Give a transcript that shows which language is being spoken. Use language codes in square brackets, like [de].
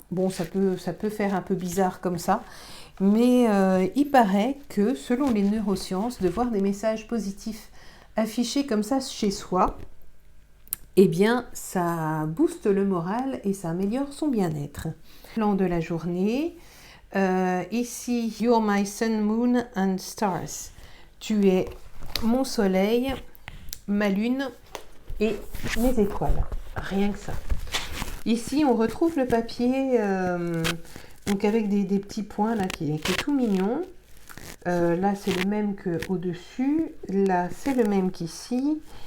[fr] Bon, ça peut faire un peu bizarre comme ça, mais il paraît que selon les neurosciences, de voir des messages positifs affichés comme ça chez soi, eh bien, ça booste le moral et ça améliore son bien-être. Plan de la journée. Ici, [en] You're my sun, moon and stars. [fr] Tu es mon soleil, ma lune et mes étoiles. Rien que ça. Ici, on retrouve le papier donc avec des petits points là qui est tout mignon. Là, c'est le même qu'au-dessus. Là, c'est le même qu'ici.